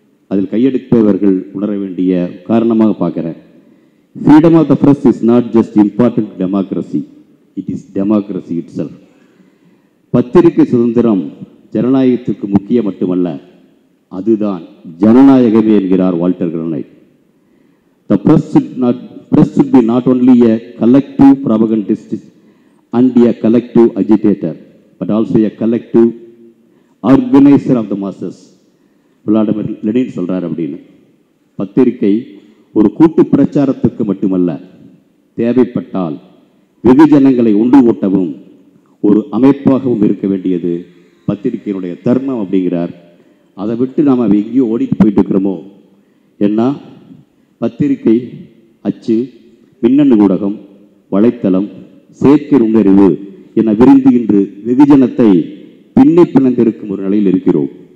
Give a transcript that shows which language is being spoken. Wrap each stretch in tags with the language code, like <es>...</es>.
<ta>அதில் கையெடுப்பவர்கள் உணர வேண்டிய காரணமாக பார்க்குறேன்.</ta> <en>Freedom of the press is not just important democracy, it is democracy itself.</en> <ta>பத்திரிகை சுதந்திரம் ஜனநாயகத்துக்கு முக்கியம் மட்டுமல்ல, அதுதான் ஜனநாயகமே என்கிறார் Walter granite.</ta> <en>The press should be not only a collective propagandist and a collective agitator, but also a collective organizer of the masses.</en> <ta>Vladimir Lenin சொல்றார் அப்படின்னு. பத்திரிகை ஒரு கூட்டு பிரச்சாரத்துக்கு மட்டுமல்ல, தேவைப்பட்டால் வெகுஜனங்களை ஒன்று கூட்டவும் ஒரு அமைப்பாகவும் இருக்க வேண்டியது பத்திரிகையினுடைய தர்மம் அப்படிங்கிறார். அதை விட்டு நாம் எங்கேயோ ஓடிட்டு போயிட்டு இருக்கிறோமோ. ஏன்னா பத்திரிகை, அச்சு, மின்னணு ஊடகம், வலைத்தளம், செயற்கை நுண்ணறிவு என விரிந்து இன்று வெகுஜனத்தை பின்னி பிணைந்திருக்கும் ஒரு நிலையில் இருக்கிறோம்.</ta>